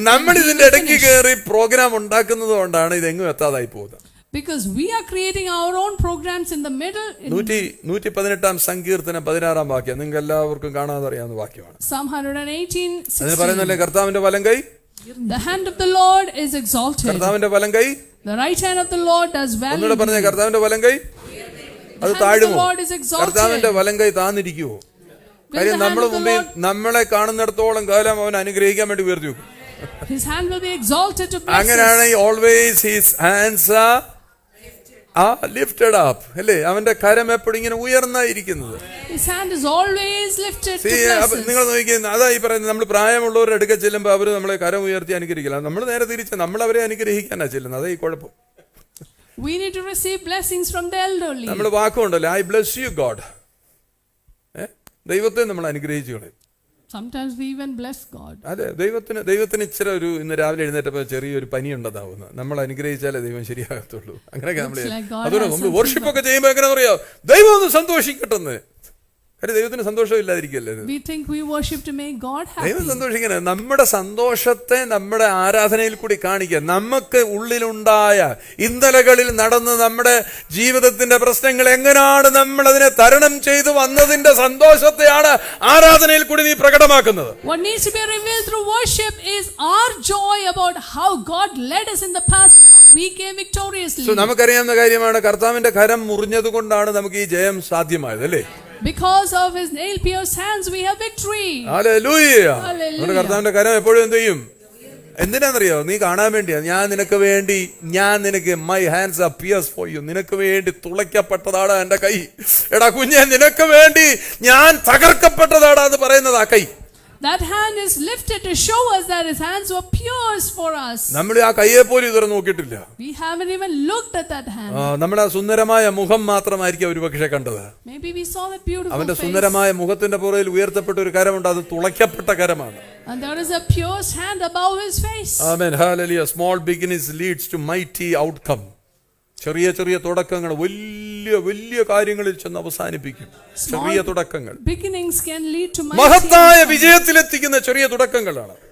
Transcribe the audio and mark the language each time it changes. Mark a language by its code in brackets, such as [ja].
[ml] നമ്മൾ ഇതിന്റെ ഇടയ്ക്ക് കയറി പ്രോഗ്രാം ഉണ്ടാക്കുന്നത് കൊണ്ടാണ് ഇതെങ്ങും എത്താതായി പോകുന്നത്. [en] Because we are creating our own programs in the middle. [ml] 118 സങ്കീർത്തനം 16 വാക്യം നിങ്ങൾക്ക് എല്ലാവർക്കും കാണാതെ അറിയാവുന്ന വാക്യമാണ്. [en] Psalm 118:16. [ml] അതിന് പറയുന്നല്ലേ, കർത്താവിന്റെ വലം കൈ, [en] the hand of the Lord is exalted. [ml] കർത്താവിന്റെ വലം കൈ, [en] the right hand of the Lord does well. [ml] ഒന്നുകൂടെ പറഞ്ഞേ, കർത്താവിന്റെ വലം കൈ അത് താഴുമോ? കർത്താവിന്റെ വലം കൈ താന്നിരിക്കുവോ? കാര്യം നമ്മുടെ മുമ്പിൽ നമ്മളെ കാണുന്നിടത്തോളം കാലം അവൻ അനുഗ്രഹിക്കാൻ വേണ്ടി ഉയർത്തി വെക്കും. [en] His hand will be exalted to bless us. [ml] അങ്ങനെയാണ് [en] always his hands are lifted up. [ml] അല്ലേ? അവന്റെ കരം എപ്പോഴും ഇങ്ങനെ ഉയർന്നായിരിക്കുന്നത്. [en] His hand is always lifted to bless us. [ml] നിങ്ങൾ നോക്കിയാൽ അതാ ഈ പറയുന്നത്, നമ്മൾ പ്രായമുള്ളവരുടെ അടുക്ക ചെല്ലുമ്പോൾ അവർ നമ്മളെ കരം ഉയർത്തി അനുഗ്രഹിക്കില്ല. നമ്മൾ നേരെ തിരിച്ച് നമ്മൾ അവരെ അനുഗ്രഹിക്കാനാ ചെല്ലുന്നത്. അതേ ഈ കുഴപ്പം. [en] We need to receive blessings from the elderly. [ml] നമ്മൾ വാക്കുണ്ടല്ലോ, [en] I bless you God. [ml] ദൈവത്തെ നമ്മൾ അനുഗ്രഹിച്ചു കളയും. [en] Sometimes we even bless God. [ml] അതെ, ദൈവത്തിന് ഇച്ചിരി ഇന്ന് രാവിലെ എഴുന്നേറ്റപ്പോൾ ചെറിയൊരു പനി ഉണ്ടെന്നാവുന്നത്. നമ്മൾ അനുഗ്രഹിച്ചാലേ ദൈവം ശരിയാകത്തുള്ളൂ. അങ്ങനെയൊക്കെ അതുകൊണ്ട് നമ്മൾ വർഷിപ്പ് ഒക്കെ ചെയ്യുമ്പോൾ എങ്ങനെ പറയാം, ദൈവം ഒന്ന് സന്തോഷിക്കട്ടെന്ന്. കാര്യം ദൈവത്തിന് സന്തോഷം ഇല്ലാതിരിക്കല്ലേ. [en] We think we worship to make God happy. [ml] ദൈവം സന്തോഷിക്കണം. നമ്മുടെ സന്തോഷത്തെ നമ്മുടെ ആരാധനയിൽ കൂടി കാണിക്കുക. നമുക്ക് ഉള്ളിലുണ്ടായ ഇന്നലകളിൽ നടന്ന് നമ്മുടെ ജീവിതത്തിന്റെ പ്രശ്നങ്ങൾ എങ്ങനെയാണ് നമ്മൾ അതിനെ തരണം ചെയ്തു വന്നതിന്റെ സന്തോഷത്തെയാണ് ആരാധനയിൽ കൂടി നീ പ്രകടമാക്കുന്നത്. [en] What needs to be revealed through worship is our joy about how God led us in the past and how we came victoriously. [ml] നമുക്കറിയാവുന്ന കാര്യമാണ്, കർത്താവിന്റെ കരം മുറിഞ്ഞത് കൊണ്ടാണ് നമുക്ക് ഈ ജയം സാധ്യമായത്. അല്ലേ? [en] Because of His nail-pierced hands we have victory. [ml] Hallelujah. [en] Hallelujah. [ml] കർത്താവിന്റെ കരം എപ്പോഴും എന്ത് ചെയ്യും? എന്തിനാണെന്നറിയോ? നീ കാണാൻ വേണ്ടിയാ. ഞാൻ നിനക്ക് [en] My hands are pierced for you. [ml] നിനക്ക് വേണ്ടി തുളയ്ക്കപ്പെട്ടതാണ് എന്റെ കൈ. എടാ കുഞ്ഞെ, നിനക്ക് വേണ്ടി ഞാൻ തകർക്കപ്പെട്ടതാടാ എന്ന് പറയുന്നത് ആ കൈ. [en] That hand is lifted to show us that His hands were pierced for us. [ml] നമ്മൾ ആ കൈയെ പോലും ഇതുവരെ നോക്കിയിട്ടില്ല. [en] We haven't even looked at that hand. [ml] നമ്മുടെ ആ സുന്ദരമായ മുഖം മാത്രമായിരിക്കും ഒരു പക്ഷേ കണ്ടത്. [en] Maybe we saw that beautiful face. [ml] അവന്റെ സുന്ദരമായ മുഖത്തിന്റെ പുറകിൽ ഉയർത്തപ്പെട്ട ഒരു കരമുണ്ട്. അത് തുളയ്ക്കപ്പെട്ട കരമാണ്. [en] And there is a pierced hand above His face. Amen. Hallelujah. Small beginnings leads to mighty outcome. [ml] ചെറിയ ചെറിയ തുടക്കങ്ങൾ വലിയ വലിയ കാര്യങ്ങളിൽ ചെന്ന് അവസാനിപ്പിക്കും. ചെറിയ തുടക്കങ്ങൾ [en] beginnings can lead to [ml] മഹത്തായ വിജയത്തിലെത്തിക്കുന്ന ചെറിയ തുടക്കങ്ങളാണ്.